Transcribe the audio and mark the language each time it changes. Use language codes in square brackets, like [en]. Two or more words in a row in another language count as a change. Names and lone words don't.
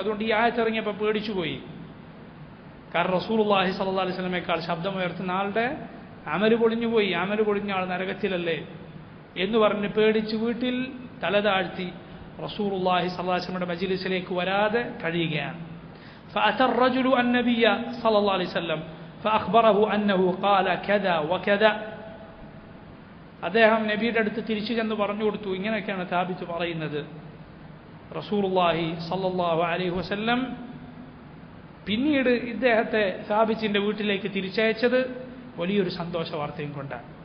[ml] അതുകൊണ്ട് ഈ ആയത്തിറങ്ങിയപ്പോൾ പേടിച്ചുപോയി. കാരണം [ar] رسول الله صلى الله عليه وسلم [ml] ശബ്ദമുയർത്തുന്ന ആളുടെ അമല് പൊളിഞ്ഞുപോയി. അമല് പൊളിഞ്ഞ ആൾ നരകത്തിലല്ലേ എന്ന് പറഞ്ഞ് പേടിച്ച് വീട്ടിൽ തലതാഴ്ത്തി [ar] رسول الله صلى الله عليه وسلم [ml] മജ്ലിസിലേക്ക് വരാതെ കഴിയുകയാണ്. [ar] فأتى الرجل النبي صلى الله عليه وسلم فأخبره أنه قال كذا وكذا. [ml] അദ്ദേഹം നബിയുടെ അടുത്ത് തിരിച്ചു ചെന്ന് പറഞ്ഞു കൊടുത്തു, ഇങ്ങനെയൊക്കെയാണ് സാബിത്ത് പറയുന്നത്. [ar] رسول الله صلى الله عليه وسلم [ml] പിന്നീട് ഇദ്ദേഹത്തെ സാബിത്തിന്റെ വീട്ടിലേക്ക് തിരിച്ചയച്ചത് വലിയൊരു സന്തോഷ വാർത്തയും കൊണ്ടാണ്.